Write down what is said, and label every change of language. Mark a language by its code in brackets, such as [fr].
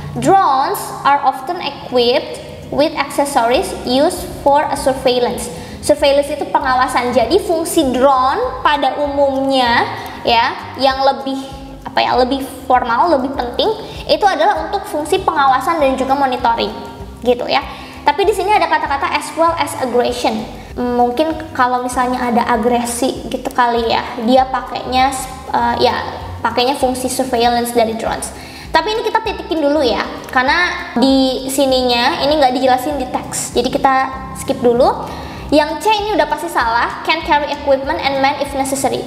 [en] Drones are often equipped with accessories used for a surveillance. [id] Surveillance itu pengawasan. Jadi fungsi drone pada umumnya ya, yang lebih apa ya, lebih formal, lebih penting itu adalah untuk fungsi pengawasan dan juga monitoring gitu ya. Tapi di sini ada kata-kata [en] as well as aggression. [id] Mungkin kalau misalnya ada agresi gitu kali ya, dia pakainya pakainya fungsi surveillance dari drones. Tapi ini kita titikin dulu ya, karena di sininya ini nggak dijelasin di teks, jadi kita skip dulu. Yang C ini udah pasti salah, [en] can carry equipment and man if necessary.